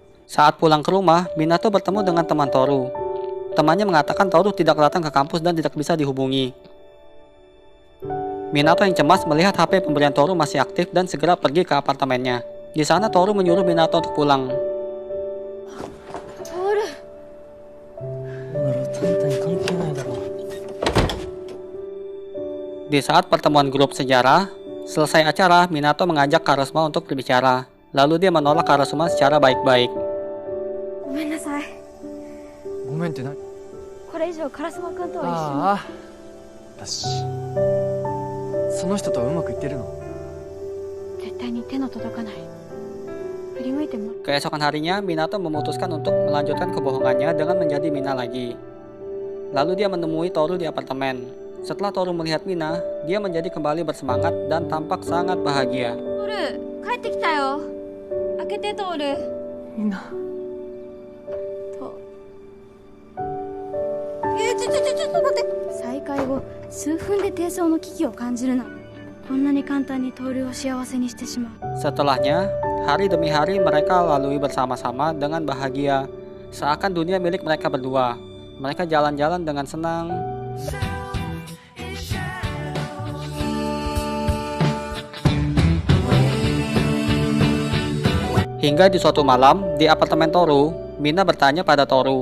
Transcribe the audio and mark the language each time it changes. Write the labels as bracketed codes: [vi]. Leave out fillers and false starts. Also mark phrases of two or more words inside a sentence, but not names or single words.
[id] Saat pulang ke rumah, Minato bertemu dengan teman Toru. Temannya mengatakan Toru tidak datang ke kampus dan tidak bisa dihubungi. Minato yang cemas melihat HP pemberian Toru masih aktif dan segera pergi ke apartemennya. Di sana Toru menyuruh Minato untuk pulang. トール Di saat pertemuan grup sejarah, selesai acara, Minato mengajak Karasuma untuk berbicara. Lalu dia menolak Karasuma secara baik-baik. [ja] ごめんなさい。ごめんってな。これ以上烏丸君とはああ。だし。その人とはうまくいってるの？一緒に絶対に手の届かない。振り向いても [id] Keesokan harinya, Minato memutuskan untuk melanjutkan kebohongannya dengan menjadi Mina lagi. Lalu dia menemui Toru di apartemen. Setelah Toru melihat Mina, dia menjadi kembali bersemangat dan tampak sangat bahagia. [ja] トール帰ってきたよ。開けてトール。みんな。とちょっと待って。再会後数分で低層の危機を感じるな。こんなに簡単にトールを幸せにしてしまう。 [id] Setelahnya, hari demi hari mereka lalui bersama-sama dengan bahagia, seakan dunia milik mereka berdua. Mereka jalan-jalan dengan senang. Hingga di suatu malam, di apartemen Toru, Mina bertanya pada Toru.